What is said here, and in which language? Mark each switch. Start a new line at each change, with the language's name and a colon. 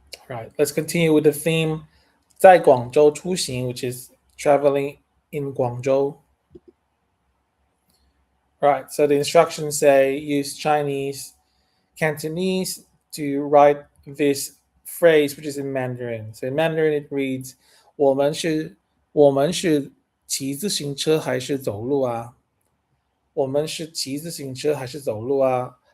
English: All right, let's continue with the theme
Chinese: 在广州出行,
English: which is traveling in Guangzhou. All right, so the instructions say use Chinese, Cantonese to write this phrase, which is in Mandarin. So in Mandarin, it reads
Chinese: 我们是骑自行车还是走路啊？我们是骑自行车还是走路啊？